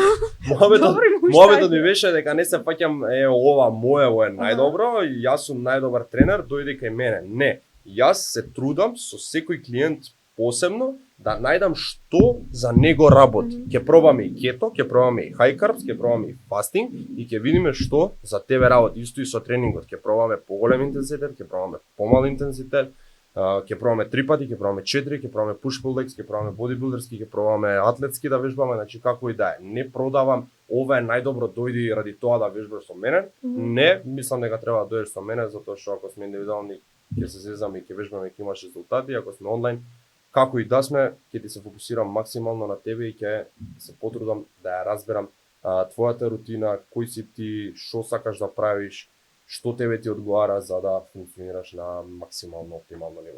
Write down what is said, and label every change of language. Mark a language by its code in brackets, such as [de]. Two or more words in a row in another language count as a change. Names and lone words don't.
[mk] Муаветот ми беше дека не се паќам ова моево е најдобро, и јас сум најдобар тренер, дојди кај мене. Не, јас се трудам со секој клиент посебно да најдам што за него работи. Мгм. Ќе пробаме и кето, ќе пробаме и [en] high carbs, [mk] ќе пробаме и фастинг и ќе видиме што за тебе работи. Исто и со тренингот, ќе пробаме поголем интензитет, ќе пробаме помал интензитет, ќе пробаме 3 пати, ќе пробаме 4, ќе пробаме [en] push pull legs, [mk] ќе пробаме бодибилдерски, ќе пробаме атлетски да вежбаме, значи како и да е. Не продавам ова е најдобро дојди ради тоа да вежбаш со мене. Мгм. Не, мислам дека треба да дојдеш со мене затоа што ако сме индивидуални ќе се зезаме и ќе вежбаме ќе имаш резултати, ако сме онлайн како и да сме, ќе ти се фокусирам максимално на тебе и ќе се потрудам да ја разберам твојата рутина, кој си ти, што сакаш да правиш, што тебе ти одговара за да функционираш на максимално оптимално ниво.